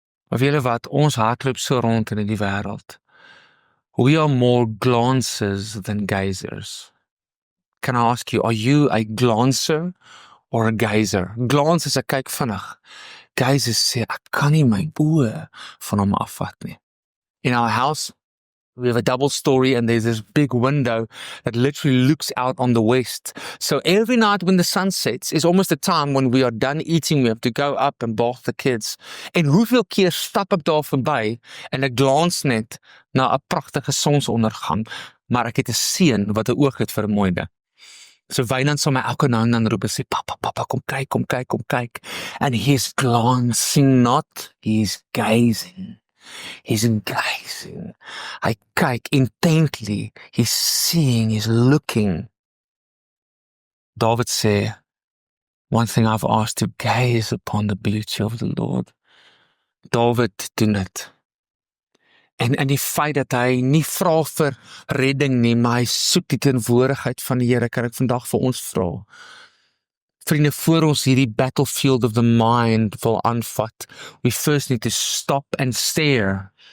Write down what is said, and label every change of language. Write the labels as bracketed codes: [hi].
[af] Of julle wat, ons hardloop so rond in die wêreld. [en] We are more glancers than gazers. Can I ask you, are you a glancer or a gazer? [af] Glance is 'n kyk vinnig. Gaze sê, ek kan nie my oë van hom afvat nie. [en] In our house, We have a double story and there's this big window that literally looks out on the west. So every night when the sun sets is almost the time when we are done eating. We have to go up and bath the kids. [af] En hoeveel keer stap ek daar verby en ek glans net na 'n pragtige sonsondergang, maar ek het 'n seun wat 'n oog het vir 'n mooi ding. So Wynand sal my elke nou en dan roep en sê, papa, kom kyk. [en] And he's glancing, not he's gazing. He's gazing. [af] Hy kyk intently. [en] He's seeing, he's looking. David sê, one thing I've asked, to gaze upon the beauty of the Lord. [af] David doen dit. En die feit dat hy nie vra vir redding nie, maar hy soek die teenwoordigheid van die Here, kan ek vandag vir ons vra. Vriende, voor ons hierdie [en] battlefield of the mind [af] wil aanvat, [en] we first need to stop and stare.